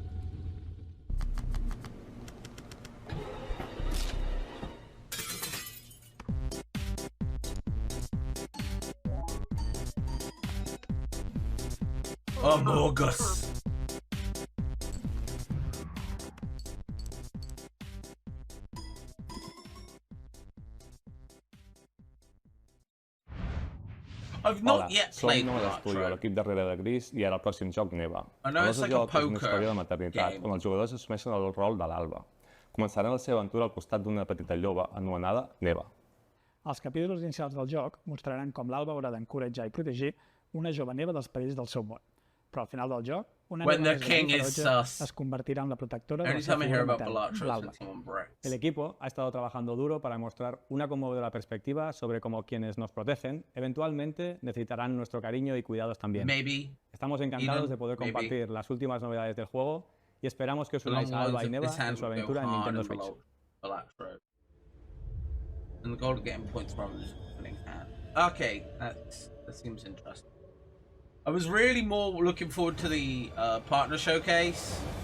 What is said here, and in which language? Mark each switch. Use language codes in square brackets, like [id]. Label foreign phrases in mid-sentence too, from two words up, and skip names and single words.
[en] Among Us. I've not [ca] Hola, [en] yet [ca] som [en] played [ca] Noah d'Estudio, [en] Balatro. [ca] l'equip darrere de Gris, i ara el pròxim joc Neva. [en] I know [ca] El [en] it's [ca] nostre [en] like a [ca] joc és una [en] poker [ca] història de maternitat, [en] game. [ca] on els jugadors assumeixen el rol de l'Alba. Començaran la seva aventura al costat d'una petita lloba anomenada Neva. Els capítols inicials del joc mostraran com l'Alba haurà d'encoratjar i protegir una jove neva dels perills del seu món. Però al final del joc, una [en] When [ca] neva [en] the [ca] més [en] king [ca] gran i [en] is [ca] ferotge [en] sus. [ca] es convertirà en la protectora de la [en] Every [ca] seva [en] time I hear [ca] figura [en] about [ca] materna, [en] Balatro, [ca] l'Alba. [en] it's like someone breaks. [es] El equipo ha estado trabajando duro para mostrar una conmovedora perspectiva sobre cómo quienes nos protegen eventualmente necesitarán nuestro cariño y cuidados también. [en] Maybe. [es] Estamos encantados de poder [en] maybe. [es] compartir las últimas novedades del juego y esperamos que os [en] Along [es] unáis [en] the [es] a Alba [en] lines [es] y [en] of [es] Neva [en] this [es] en [en] hand [es] su [en] would go [es] aventura en [en] hard [es] Nintendo [en] and [es] Switch. [en] Balatro. And the gold getting points from this opening hand. Okay, that seems interesting. I was really more looking forward to the partner showcase.